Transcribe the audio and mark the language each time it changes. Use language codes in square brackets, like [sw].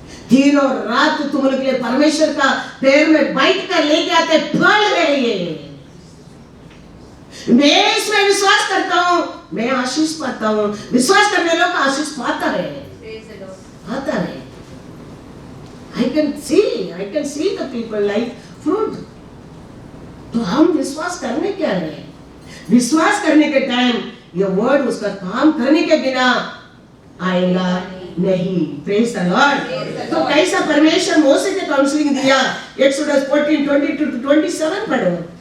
[hi] दिन और रात तुम लोग के लिए परमेश्वर का पैर में बैठ कर लेके आते फल रहे। मैं इसमें विश्वास करता हूँ, मैं आशीष पाता हूँ। विश्वास करने लोग आशीष पाता है, आता है। [en] I can see the people like fruit। [hi] तो हम विश्वास करने क्या है? विश्वास करने के टाइम ये वर्ड उसका काम करने के बिना आएगा नहीं। Praise the Lord. तो कैसा परमेश्वर मोसे के काउंसलिंग दिया, एक्सोडस 14:22-27 पढ़ो।